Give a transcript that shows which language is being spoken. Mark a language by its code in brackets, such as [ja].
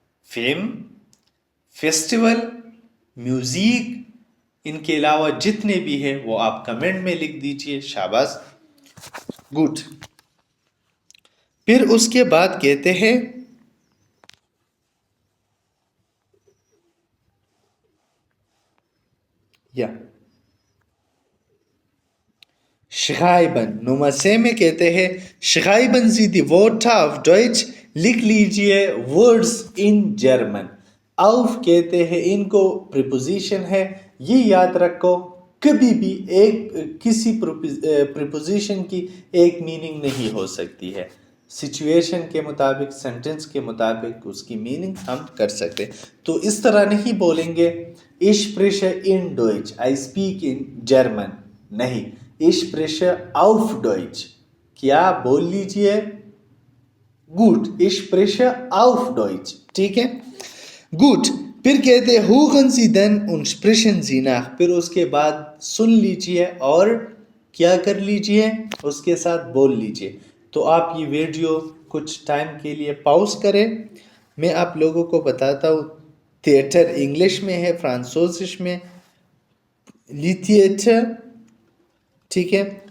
[ur] Film, festival, music, ان کے علاوہ جتنے بھی ہیں وہ آپ کمنٹ میں لکھ دیجئے. شاباش. گڈ. پھر اس کے بعد کہتے ہیں یا schreiben. نمبر 6 میں کہتے ہیں [de] schreiben Sie die Wörter auf Deutsch. [ur] لکھ لیجئے [en] words in German. [ur] auf کہتے ہیں ان کو preposition ہے. یہ یاد رکھو کبھی بھی ایک کسی preposition کی ایک میننگ نہیں ہو سکتی ہے. سچویشن کے مطابق، سینٹنس کے مطابق اس کی میننگ ہم کر سکتے. تو اس طرح نہیں بولیں گے [de] ich spreche in Deutsch, [en] I speak in German. [ur] نہیں، [de] ich spreche auf Deutsch. [ur] کیا بول لیجئے [de] gut, ich spreche auf Deutsch. [ur] ٹھیک ہے. gut. پھر کہتے ہیں [de] hören Sie denn und sprechen Sie nach. [ur] پھر اس کے بعد سن لیجئے اور کیا کر لیجئے اس کے ساتھ بول لیجئے. تو آپ یہ ویڈیو کچھ ٹائم کے لیے پاؤز کریں. میں آپ لوگوں کو بتاتا ہوں تھیٹر انگلش میں ہے، فرانسوزش میں لیتھیٹر. ٹھیک ہے.